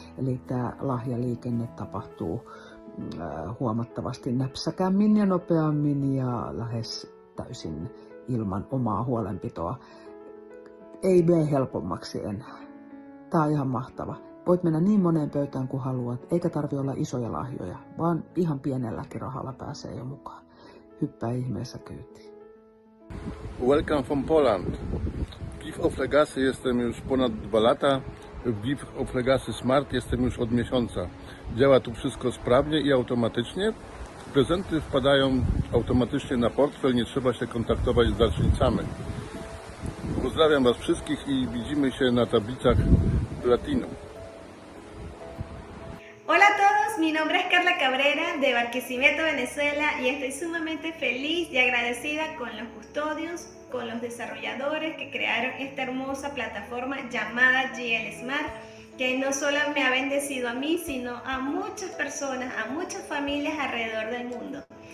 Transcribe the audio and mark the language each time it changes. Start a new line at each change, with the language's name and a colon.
Finnish: Eli tämä lahjaliikenne tapahtuu huomattavasti näpsäkämmin ja nopeammin ja lähes täysin ilman omaa huolenpitoa. Ei mene helpommaksi enää. Tämä on ihan mahtava. Voit mennä niin moneen pöytään kuin haluat, eikä tarvi olla isoja lahjoja, vaan ihan pienelläkin rahalla pääsee jo mukaan. Hyppää ihmeessä kyytiin.
English: Welcome from Poland.
Polish: Gift of Legacy jestem już ponad 2 lata. W Gift of Legacy Smart jestem już od miesiąca. Działa tu wszystko sprawnie i automatycznie. Prezenty wpadają automatycznie na portfel, nie trzeba się kontaktować z darczyńcami. Pozdrawiam Was wszystkich i widzimy się na tablicach Platinum.
Spanish: Hola a todos, mi nombre es Carla Cabrera de Barquisimeto, Venezuela y estoy sumamente feliz y agradecida con los custodios, con los desarrolladores que crearon esta hermosa plataforma llamada GL Smart, que no solo me ha bendecido a mí, sino a muchas personas, a muchas familias alrededor del mundo.